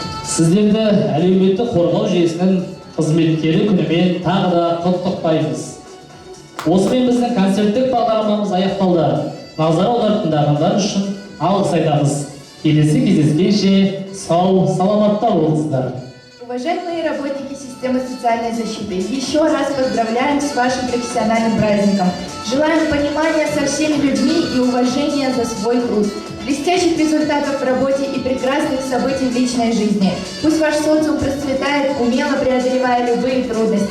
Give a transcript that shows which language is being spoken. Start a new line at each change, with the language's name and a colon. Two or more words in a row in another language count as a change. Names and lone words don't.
Kazakh: Сіздерді әлеуметтік қорғау жүйесінің қызметкері күнімен тағы да құттықтаймыз. Осымен біздің концерттік бағдарламамыз аяқталды. Назар аударатындарыңдар үшін алғыс айтамыз. Келесі кездескенше сау, саламатта болыңыздар.
Russian: Уважаемые работники системы социальной защиты, еще раз поздравляем с вашим профессиональным праздником. Желаем понимания со всеми людьми и уважения за свой труд. Блестящих результатов в работе и прекрасных событий в личной жизни. Пусть ваш социум процветает, умело преодолевая любые трудности.